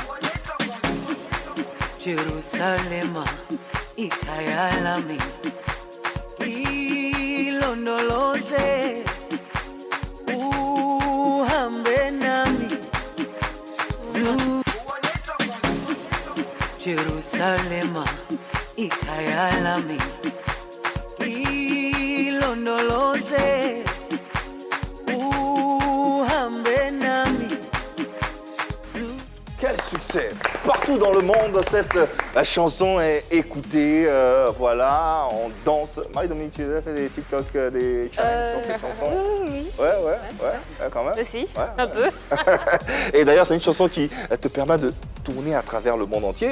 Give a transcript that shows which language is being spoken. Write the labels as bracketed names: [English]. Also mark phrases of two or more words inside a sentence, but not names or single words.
[Zulu] Jerusalem, ikayalami, ilondoloze, uhambe nami. Jerusalem, ikayalami, ilondoloze, uhambe nami. [French] Quel succès! Partout dans le monde, cette chanson est écoutée. Voilà, on danse. Marie-Dominique, tu as fait des TikTok, des challenges sur cette chanson? Oui. Ouais, quand même. Aussi, Ouais. un peu. Et d'ailleurs, c'est une chanson qui te permet de tourner à travers le monde entier.